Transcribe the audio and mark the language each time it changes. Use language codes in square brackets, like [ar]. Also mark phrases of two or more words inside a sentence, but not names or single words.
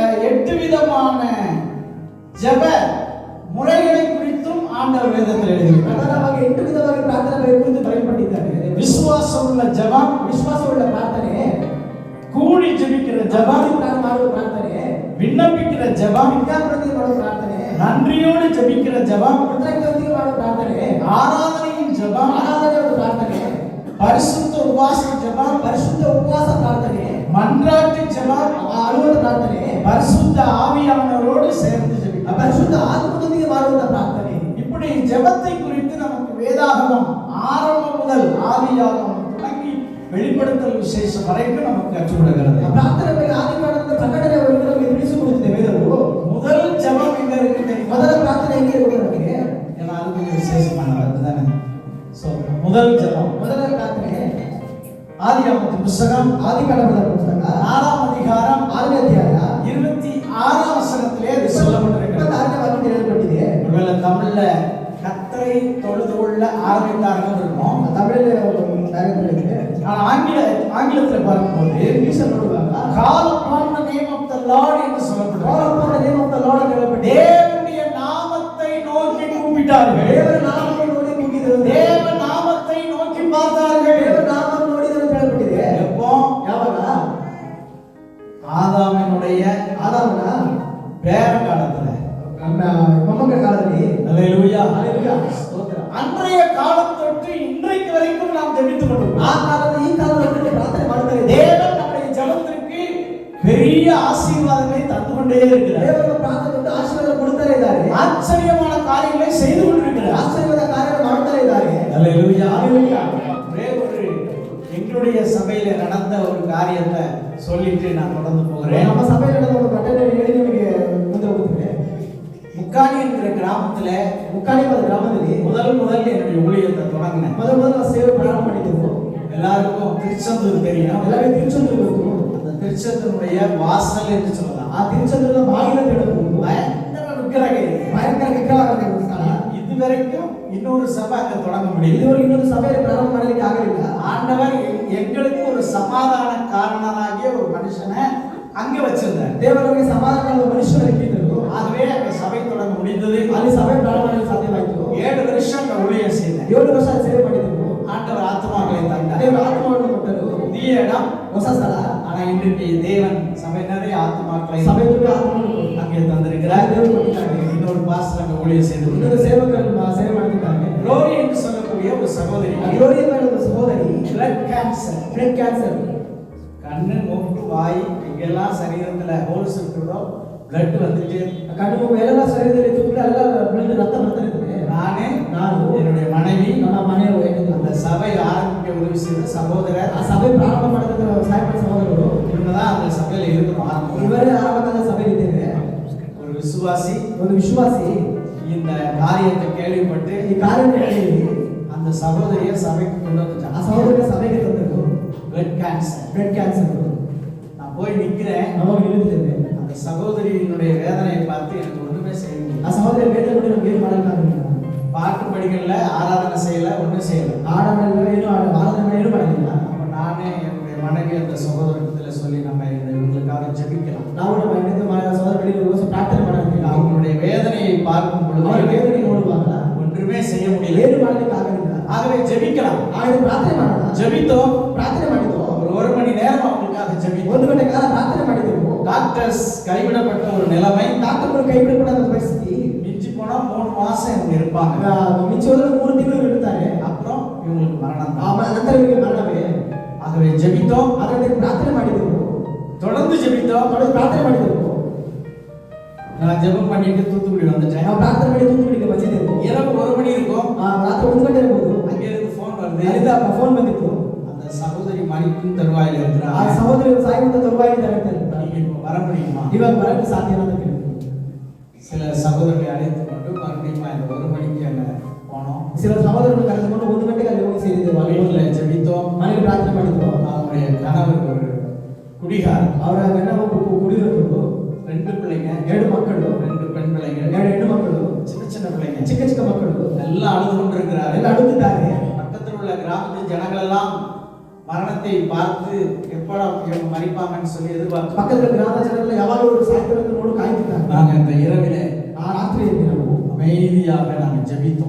[ta] 8 விதமான ஜெப முறைகளை குறித்தும் ஆண்டவர் வேதத்தில் எழுதியிருக்கிறார். [kn] ಅವಾಗ 8 ವಿಧವಾಗಿ ಪ್ರಾರ್ಥನೆ ಕುರಿತು ಬರೆಯಲ್ಪಟ್ಟಿದ್ದಾರೆ. [ta] விசுவாசமுள்ள ஜெபம், [kn] ವಿಶ್ವಾಸವುಳ್ಳ ಪ್ರಾರ್ಥನೆ, [ta] கூடி ஜெபிக்கிற ஜெபம், [kn] ಮಾಡುವ ಪ್ರಾರ್ಥನೆ, [ta] விண்ணப்பிக்கிற ஜெபம், [kn] ವಿಜ್ಞಾಪನೆ ಮಾಡುವ ಪ್ರಾರ್ಥನೆ, [ta] நன்றியோடு ஜெபிக்கிற ஜெபம், [kn] ಕೃತಜ್ಞತೆಯೊಂದಿಗೆ ಮಾಡುವ ಪ್ರಾರ್ಥನೆ, [ta] ஆராதனையின் ஜெபம், [kn] ಆರಾಧನೆಯ ಪ್ರಾರ್ಥನೆ, [ta] பரிசுத்த உபவாச ஜெபம், [kn] ಪರಿಶುದ್ಧ ಉಪವಾಸ ಪ್ರಾರ್ಥನೆ, [ta] மன்றாட்டு ஜெபம், [kn] ಅಳುವ ಪ್ರಾರ್ಥನೆ, [ta] பரிசுத்த ஆவியானவரோடு சேர்ந்து ஜெபிக்கிற [kn] ಪರಿಶುದ್ಧ ಆತ್ಮದೊಂದಿಗೆ ಮಾಡುವ ಪ್ರಾರ್ಥನೆ. [ta] இப்படி ஜெபத்தை குறித்து நமக்கு வேதாகமம் ஆரம்பம் முதல் ஆதியாகமம் தொடங்கி வெளிப்படுத்தல் விசேஷம் வரைக்கும் நமக்கு கற்றுக் கொடுக்கிறது. [kn] ಪ್ರಾರ್ಥನೆ ಬಗ್ಗೆ ಆದಿಕಾಂಡದಿಂದ ಪ್ರಕಟಣೆವರೆಗೂ ನಮಗೆ ತಿಳಿಸಿಕೊಡುತ್ತದೆ ವೇದವು. [ta] முதல் ஜெபம் எங்க இருக்கு தெரியுமா? [kn] ಮೊದಲ ಪ್ರಾರ್ಥನೆ ಹೆಂಗೆ ಇರುವುದು ನಮಗೆ? [ta] ஏன்னா அது கொஞ்சம் விசேஷமானது அதுதானே. முதல் ஜெபம், [kn] ಮೊದಲ ಪ್ರಾರ್ಥನೆ [ta] ஆதியாகமத்தின் புத்தகம் [kn] ಆದಿಕಾಂಡದ ಪುಸ್ತಕ [ta] 4ஆம் அதிகாரம் [kn] 6ನೇ ಅಧ್ಯಾಯ [ta] 26ஆம் வசனத்திலே இது சொல்லப்பட்டிருக்கிறது. [kn] 26ನೇ ವಾಕ್ಯದಲ್ಲಿ ಹೇಳಲ್ಪಟ್ಟಿದೆ. [ta] ஒருவேளை தமிழ்ல கர்த்தரை தொழுது கொள்ள ஆரம்பித்தார்கள் இருக்கும். [kn] ತಮಿಳಲ್ಲಿ ಇದೆ. [ta] ஆனா ஆங்கிலத்தில் பார்க்கும்போது [kn] ಇಂಗ್ಲಿಷಲ್ಲಿ ನೋಡುವಾಗ [en] call upon the name of the Lord [ta] என்று சொல்லப்படுகிறது. [en] call upon the name of the Lord [kn] ಎಂದು ಹೇಳಲ್ಪಟ್ಟಿದೆ. [ta] தேவனுடைய நாமத்தை நோக்கி கூப்பிட்டார்கள். [kn] ದೇವರ ನಾಮವನ್ನು ನೋಡಿ ಕೂಗಿದರು. [ta] தேவ நாமத்தை நோக்கி பார்த்தார்கள். [kn] ದೇವರ ನಾಮವನ್ನು ನೋಡಿದರು ಅಂತ ಹೇಳಲ್ಪಟ್ಟಿದೆ. [ta] எப்போ? [kn] ಯಾವಾಗ? [ta] ஆதாமினுடைய பேர காலத்துல, [kn] ಮೊಮ್ಮಕ್ಕಳ ಕಾಲದಲ್ಲಿ. [ta] அல்லேலூயா. [kn] ಹಲ್ಲೆಲೂಯಾ. [ta] அன்றைய காலம் தொட்டு இன்றைக்கு வரைக்கும் நாம் ஜெபித்துக் கொண்டிருக்கிறோம். [kn] ಆ ಕಾಲದ ಈ ಕಾಲದಲ್ಲಿ ಪ್ರಾರ್ಥನೆ ಮಾಡ್ತಾ ಇದ್ದೇವೆ. [ta] தேவன் நம்முடைய ஜெபத்திற்கு பெரிய ஆசீர்வாதங்களை தந்து கொண்டே இருக்கிறார். [kn] ದೇವರ ಪ್ರಾರ್ಥನೆಯಿಂದ ಆಶೀರ್ವಾದ ಕೊಡ್ತಾ ಇದ್ದಾರೆ. [ta] ஆச்சரியமான காரியங்களை செய்து கொண்டிருக்கிறார். [kn] ಆಶ್ಚರ್ಯದ ಕಾರ್ಯಗಳನ್ನು ಮಾಡ್ತಾ ಇದ್ದಾರೆ. [ta] அல்லேலூயா. [kn] ಹಲ್ಲೆಲೂಯಾ. [ta] ஒரே ஒரு எங்களுடைய சபையில நடந்த ஒரு காரியத்தை சொல்லிட்டு நான் தொடர்ந்து போகிறேன். [kn] ನಮ್ಮ ಸಭೆಯಲ್ಲಿ ನಡೆದ ಒಂದು ಘಟನೆ ಹೇಳಿ ನಿಮಗೆ ಮುಂದೆ ಹೋಗುತ್ತೇನೆ. [ta] முக்காணி என்கிற கிராமத்துல [kn] ಮುಕ್ಕಾಣಿಪದ ಗ್ರಾಮದಲ್ಲಿ [ta] முதல் என்னுடைய ஊழியத்தை தொடங்கினேன். [kn] ಮೊದಲ ಸೇವೆ ಪ್ರಾರಂಭ ಮಾಡಿದ್ದೆವು. [ta] எல்லாருக்கும் திருச்செந்தூர் தெரியும். [kn] ಎಲ್ಲರಿಗೂ ತಿರುಚಂದ್ರ ಗೊತ್ತು. [ta] அந்த திருச்செந்தூருடைய வாசல் என்று சொல்லலாம். [kn] ಆ ತಿರುಚಂದ್ರದ ಬಾಗಿಲ ಅಂತ ಹೇಳಬಹುದು. [ta] பயங்கர விக்கிரகம் இருக்கு. [kn] ಭಯಂಕರ ವಿಗ್ರಹಗಳ ಸ್ಥಳ. [ta] இதுவரைக்கும் இன்னொரு சபை அங்க தொடங்க முடியல. [kn] ಇದುವರೆಗೂ ಇನ್ನೊಂದು ಸಭೆಯನ್ನು ಪ್ರಾರಂಭ ಮಾಡಲಿಕ್ಕೆ ಆಗಲಿಲ್ಲ. [ta] ஆண்டவர் எங்களுக்கு ஒரு சமாதான காரணனாகிய ஒரு மனுஷனை அங்க வச்சிருந்தார். [kn] ದೇವರಿಗೆ ಸಮಾಧಾನದ ಮನುಷ್ಯರು ಇಟ್ಟಿದ್ದರು. [ta] ஆகவே அந்த சபை தொடங்க முடிந்தது. [kn] ಅಲ್ಲಿ ಸಭೆ ಪ್ರಾರಂಭ ಮಾಡಲು ಸಾಧ್ಯವಾಯಿತು. [ta] 7 வருஷம் அங்க ஊழியம் செய்தேன். [kn] 7 ವರ್ಷ ಸೇವೆ ಮಾಡಿದೆವು. [ta] ஆண்டவர் ஆத்மாக்களை தந்தார். [kn] ದೇವರು ಆತ್ಮವನ್ನು ಕೊಟ್ಟರು. [ta] புதிய இடம், [kn] ಹೊಸ ಸ್ಥಳ. [ta] ஆனா இன்றைக்கு தேவன் சபை நிறைய ஆத்மாக்களை [kn] ಸಭೆ ತುಂಬ ಆತ್ಮವನ್ನು [ta] அங்கே தந்திருக்கிறார். [kn] ದೇವರು ಕೊಟ್ಟಿದ್ದಾರೆ. [ta] இன்னொரு பாஸ்டர் அங்க ஊழியம் செய்து [kn] ಇನ್ನೊಂದು ಸೇವಕರು ಸೇವೆ ಮಾಡ್ತಿದ್ದಾರೆ. [ta] க்ளோரி என்று சொல்லக்கூடிய ஒரு சகோதரி, [kn] ಗ್ಲೋರಿ ಎಂಬ ಸಹೋದರಿ [en] blood cancer, blood cancer, [ta] கண்ணு மூக்கு வாய் இங்கெல்லாம் சரீரத்துல ஹோல்ஸ் இருக்குதோ blood வந்துட்டே இருக்கு. [kn] ಕಣ್ಣು ಮೂಗು ಎಲ್ಲ ಶರೀರದಲ್ಲಿ ತುಪ್ಪಳ ಎಲ್ಲ ಬ್ಲಡ್ ರಕ್ತ ಬರ್ತಾ ಇರ್ತದೆ. [ta] ನಾನು என்னுடைய மனைவி, [kn] ನನ್ನ ಮನೆಯವರು [ta] அந்த சபை ஆரம்பிக்க உதவி செய்த சகோதரர், [kn] ಆ ಸಭೆ ಪ್ರಾರಂಭ ಮಾಡಿದ ಸಾಯಪಡ ಸಹೋದರರು [ta] இவங்கதான் அந்த சபையில இருக்கணும் ஆரம்பம். [kn] ಇವರೇ ಆರಂಭದ ಸಭೆಯಲ್ಲಿ ಇದ್ದೇವೆ. [ta] ஒரு விசுவாசி [kn] ಒಂದು ವಿಶ್ವಾಸಿ [ta] இந்த காரியத்தை கேள்விப்பட்டு [kn] ಈ ಕಾರ್ಯವನ್ನು [ta] அந்த சகோதரியை சபைக்கு கொண்டு வந்துட்டான். [kn] ಆ ಸಹೋದರ ಸಭೆಗೆ ತಂದರು. [en] blood cancer. blood cancer. [ta] நான் போய் நிக்கிறேன். [kn] ನಾವು ನಿಲ್ಲಿದ್ದೇವೆ. [ta] அந்த சகோதரியினுடைய வேதனையை பார்த்து எனக்கு ஒண்ணுமே செய்ய முடியல. [kn] ಆ ಸಹೋದರ ವೇದನೆ ನೋಡಿ ನಮ್ಗೆ ಏನು ಮಾಡಕ್ಕಾಗಲಿಲ್ಲ. [ta] பாட்டு படிக்கல, ஆராதனை செய்யல, ஒண்ணும் செய்யல. [kn] ಆರಾಧನೆ ಏನು ಆರಾಧನೆ ಏನು ಮಾಡಲಿಲ್ಲ. [ta] அப்ப நானே என்னுடைய மனைவி அந்த சகோதரத்துல சொல்லி நம்ம இவங்களுக்காக ஜெபிக்கலாம். [kn] ನಾವು ನಮ್ಮ ಹೆಂಡತಿ ಸಹೋದರರಿಗೆ ಪ್ರಾರ್ಥನೆ ಮಾಡಲಿಲ್ಲ. [ta] அவங்களுடைய வேதனையை பார்க்கும் பொழுது [kn] ಅವರ ವೇದನೆ ನೋಡುವಾಗ [ta] ஒன்றுமே செய்ய முடியல. [kn] ಏನು ಮಾಡಲಿಕ್ಕೆ ಆಗಲಿಲ್ಲ. [ta] ஆகவே ஜெபிக்கலாம். [kn] ಆಗ ಪ್ರಾರ್ಥನೆ ಮಾಡೋಣ. [ta] ஜெபித்தோம். [kn] ಪ್ರಾರ್ಥನೆ ಮಾಡಿದೆವು. [ta] ஒரு மணி நேரம் அவங்களுக்காக ஜெபித்தோம். [kn] 1 ಗಂಟೆ ಕಾಲ ಪ್ರಾರ್ಥನೆ ಮಾಡಿದೆವು. [ta] டாக்டர்ஸ் கைவிடப்பட்ட ஒரு நிலைமை. [kn] ಡಾಕ್ಟರ್ಗಳು ಕೈ ಬಿಡಪಟ್ಟ ಪರಿಸ್ಥಿತಿ. [ta] மிஞ்சி போனா 3 மாசம் இவங்க இருப்பாங்க. [kn] ಮಿಂಚಿ ಹೋದ್ರೆ 3 ತಿಂಗಳು ಇರ್ತಾರೆ. [ta] அப்புறம் இவங்களுக்கு மரணம் தான். [kn] ನಂತರ ಇವರಿಗೆ ಮರಣವೇ. [ta] ஆகவே ஜெபித்தோம். [kn] ಅದಕ್ಕೆ ಪ್ರಾರ್ಥನೆ ಮಾಡಿದೆವು. [ta] தொடர்ந்து ஜெபித்தோம். [kn] ಪ್ರಾರ್ಥನೆ ಮಾಡಿದೆವು. [ta] நான் ஜெபம் பண்ணிட்டு தூத்துக்குடி வந்துட்டேன். [kn] ನಾವು ಪ್ರಾರ್ಥನೆ ಮಾಡಿ ತೂತುಕುಡಿಗೆ ಬಂದಿದ್ದೆವು. [ta] இரவு 1 மணி இருக்கும். [kn] ರಾತ್ರಿ 1 ಗಂಟೆ ಇರಬಹುದು. [ta] அங்கே இருந்து ஃபோன் வருது. [kn] ಅಲ್ಲಿಂದ ಫೋನ್ ಬಂದಿತ್ತು. [ta] அந்த சகோதரி மரிக்கும் தருவாயில [kn] ಆ [ta] இருக்கிறாங்க. [kn] ಸಹೋದರಿ ಸಾಯುವಂತ ತರುವಾಯಿದ್ದಾರೆ ಅಂತ. [ta] நீங்க இப்போ வர முடியுமா? [kn] ಇವಾಗ ಬರಕ್ಕೆ ಸಾಧ್ಯ ಅಂತ ಕೇಳಿದ್ರು. [ta] சில சகோதரர்களை அழைத்து கொண்டு மறுபடியும் இந்த 1 மணிக்கு அங்க போனோம். சில சகோதரர்கள் [kn] ಕರೆದುಕೊಂಡು 1 ಗಂಟೆಗೆ ಅಲ್ಲಿ ಹೋಗಿ ಸೇರಿದೆವು. [ta] வீட்டுல ஜெபித்தோம். [kn] ಮನೆಗೆ ಪ್ರಾರ್ಥನೆ ಮಾಡಿದ್ರು. [ta] அவருடைய கணவர் ஒரு குடிகாரர். [kn] ಅವರ ಗಂಡ ಒಬ್ಬ ಕುಡಿಯೋರು. [ta] 2 பிள்ளைங்க, [kn] 2 ಮಕ್ಕಳು, [ta] 2 பெண் பிள்ளைங்க, [kn] 2 ಹೆಣ್ಣು ಮಕ್ಕಳು, [ta] சின்ன பிள்ளைங்க, [kn] ಚಿಕ್ಕ ಚಿಕ್ಕ ಮಕ್ಕಳು [ta] எல்லாம் அழுது கொண்டிருக்கிறார்கள். [kn] ಎಲ್ಲ ಅಳುತ್ತಿದ್ದಾರೆ. [ta] பக்கத்தில் உள்ள கிராமத்து ஜனங்கள் எல்லாம் மரணத்தை பார்த்து எப்படா இவங்க மரிப்பாங்கன்னு சொல்லி எதிர்பார்த்து [kn] ಪಕ್ಕದ ಗ್ರಾಮ ಜನರೆಲ್ಲ ಯಾವಾಗಲೂ ಸಾಯ್ತಾರೆ ನೋಡು ಕಾಯ್ತಿದ್ದಾರೆ. [ta] நாங்க இந்த இரவிலே [kn] ಆ ರಾತ್ರಿಯಲ್ಲಿ ನಾವು [ta] அமைதியாக நாங்கள் ஜெபித்தோம்.